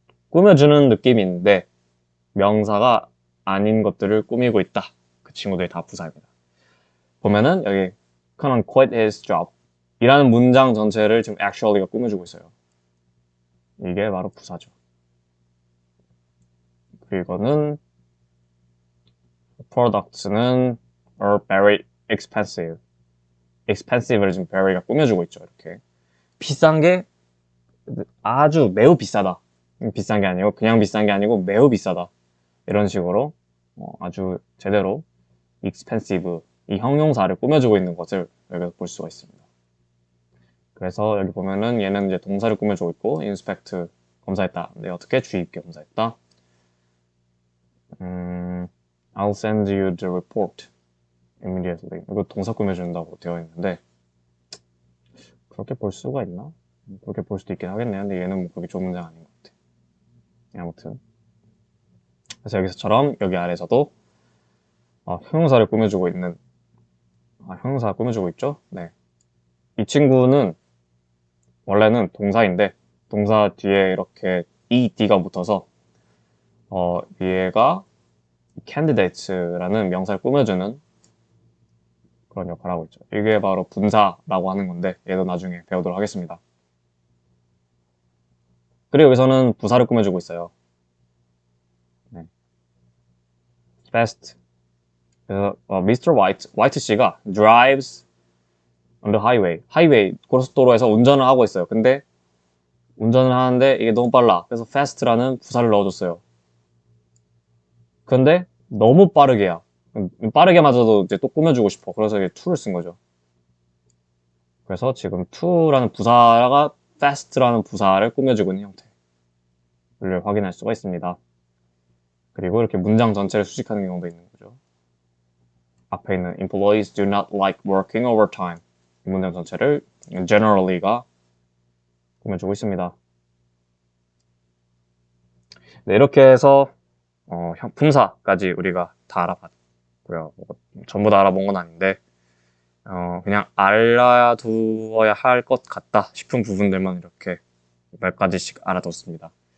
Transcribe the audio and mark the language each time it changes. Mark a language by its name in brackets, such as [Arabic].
[Korean] 꾸며주는 느낌이 있는데 명사가 아닌 것들을 꾸미고 있다. 그 친구들이 다 부사입니다. 보면은 여기 [English] Conan quit his job [Korean] 이라는 문장 전체를 지금 actually가 꾸며주고 있어요. 이게 바로 부사죠. 그리고는 [English] products는 are very expensive. [Korean] expensive를 지금 very가 꾸며주고 있죠. 이렇게 비싼 게 아주 매우 비싸다. 비싼 게 아니고 그냥 비싼 게 아니고 매우 비싸다. 이런 식으로 아주 제대로 expensive 이 형용사를 꾸며주고 있는 것을 여기서 볼 수가 있습니다. 그래서 여기 보면은 얘는 이제 동사를 꾸며주고 있고 inspect 검사했다. 근데 어떻게 주의 깊게 검사했다? [English] I'll send you the report immediately. [Korean] 이거 동사 꾸며준다고 되어 있는데 그렇게 볼 수가 있나? 그렇게 볼 수도 있긴 하겠네요. 근데 얘는 뭐 그렇게 좋은 문장 아닌 것 같아. 아무튼 그래서 여기서처럼 여기 아래에서도 형용사를 꾸며주고 있는 형용사 꾸며주고 있죠? 네. 이 친구는 원래는 동사인데 동사 뒤에 이렇게 ed가 붙어서 얘가 candidates라는 명사를 꾸며주는 그런 역할을 하고 있죠. 이게 바로 분사라고 하는 건데 얘도 나중에 배우도록 하겠습니다. 그리고 여기서는 부사를 꾸며주고 있어요. 네. fast. 그래서 Mr. [English] White 씨가 drives on the highway. [Korean] 하이웨이 고속도로에서 운전을 하고 있어요. 근데 운전을 하는데 이게 너무 빨라. 그래서 fast라는 부사를 넣어줬어요. 근데 너무 빠르게야. 빠르게마저도 이제 또 꾸며주고 싶어. 그래서 이게 to를 쓴 거죠. 그래서 지금 to라는 부사가 fast라는 부사를 꾸며주고 있는 형태를 확인할 수가 있습니다. 그리고 이렇게 문장 전체를 수식하는 경우도 있는 거죠. 앞에 있는 [English] employees do not like working overtime. [Korean] 이 문장 전체를 generally가 꾸며주고 있습니다. 네, 이렇게 해서 품사까지 우리가 다 알아봤고요. 전부 다 알아본 건 아닌데 그냥 알아두어야 할 것 같다 싶은 부분들만 이렇게 몇 가지씩 알아뒀습니다.